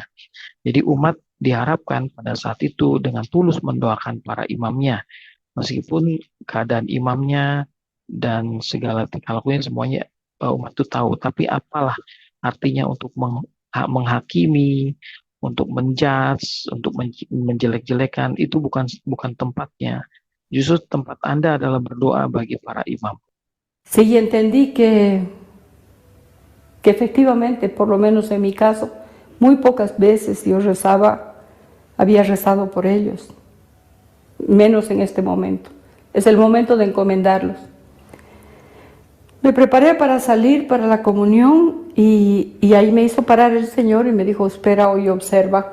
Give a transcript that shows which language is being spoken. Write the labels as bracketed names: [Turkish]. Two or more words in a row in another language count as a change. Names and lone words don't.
[Indonesian] Jadi umat diharapkan pada saat itu dengan tulus mendoakan para imamnya, meskipun keadaan imamnya dan segala tingkah lakunya semuanya umat itu tahu, tapi apalah artinya untuk menghakimi, untuk menjudge, untuk menjelek-jelekan, itu bukan tempatnya. Justru tempat Anda adalah berdoa bagi para imam. [Spanish] Sí, entendí que efectivamente, por lo menos en mi caso, muy pocas veces yo rezaba, había rezado por ellos, menos en este momento. Es el momento de encomendarlos. Me preparé para salir para la comunión y ahí me hizo parar el Señor y me dijo, espera hoy, observa.